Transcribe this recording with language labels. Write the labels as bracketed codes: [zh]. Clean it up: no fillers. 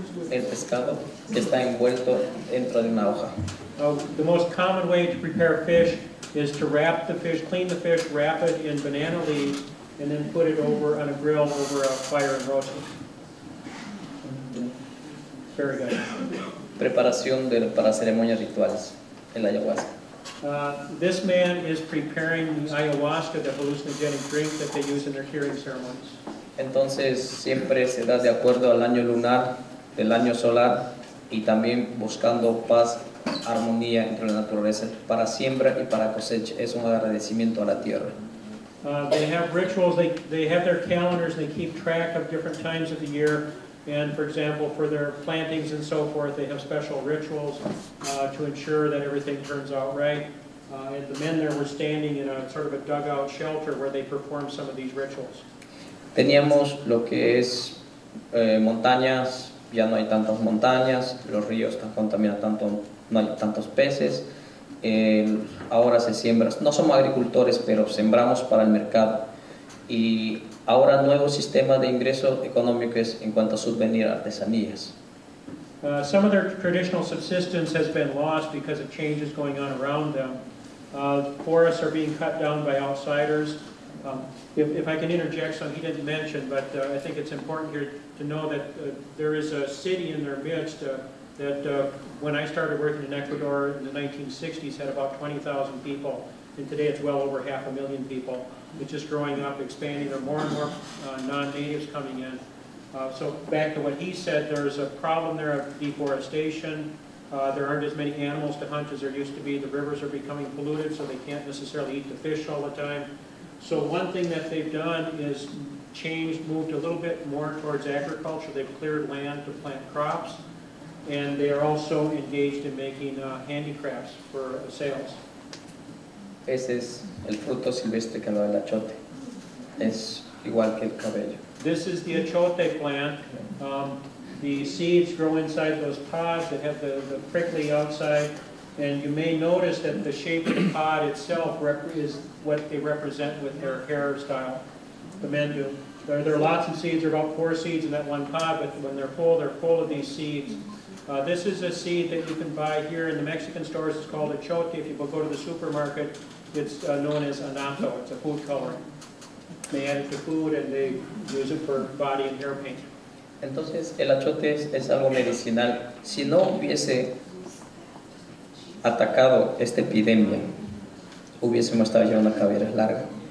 [es] El pescado que está envuelto dentro de una hoja. [en] The most common way to prepare fish is to wrap the fish, clean the fish, wrap it in banana leaves, and then put it over on a grill over a fire and roast it. Very good. [es] Preparación para ceremonias rituales, el ayahuasca. [en] This man is preparing the ayahuasca, the hallucinogenic drink that they use in their healing ceremonies. [es] Entonces siempre se da de acuerdo al año lunar, del año solar y también buscando paz, armonía entre la naturaleza para siembra y para cosecha. Es un agradecimiento a la tierra. [en] They have rituals, they have their calendars, they keep track of different times of the year. And for example, for their plantings and so forth, they have special rituals to ensure that everything turns out right. And the men there were standing in a sort of a dugout shelter where they performed some of these rituals. [es] Teníamos lo que es montañas, ya no hay tantas montañas, los ríos están contaminados, no hay tantos peces. Ahora se siembra, no somos agricultores, pero sembramos para el mercado. Y Ahora nuevo sistema de ingresos económicos en cuanto a subvenir artesanías. [en] Some of their traditional subsistence has been lost because of changes going on around them. Forests are being cut down by outsiders. If I can interject some he didn't mention, but I think it's important here to know that there is a city in their midst that when I started working in Ecuador in the 1960s had about 20,000 people, and today it's well over 500,000 people. It's just growing up, expanding. There are more and more non-natives coming in. So back to what he said, there's a problem there of deforestation. There aren't as many animals to hunt as there used to be. The rivers are becoming polluted, so they can't necessarily eat the fish all the time. So one thing that they've done is moved a little bit more towards agriculture. They've cleared land to plant crops, and they are also engaged in making handicrafts for sales. [es] Ese es el fruto silvestre que lo del achote. Es igual que el cabello. [en] This is the achote plant. The seeds grow inside those pods that have the prickly outside, and you may notice that the shape of the pod itself is what they represent with their hairstyle. The men do. There are lots of seeds. There are about 4 seeds in that one pod, but when they're full of these seeds. This is a seed that you can buy here in the Mexican stores. It's called achote. If you go to the supermarket, it's known as anato. It's a food coloring. They add it to food and they use it for body and hair paint. [es] Entonces el achote es algo medicinal. Si no hubiese atacado esta epidemia, hubiésemos estado ya una cabeza larga.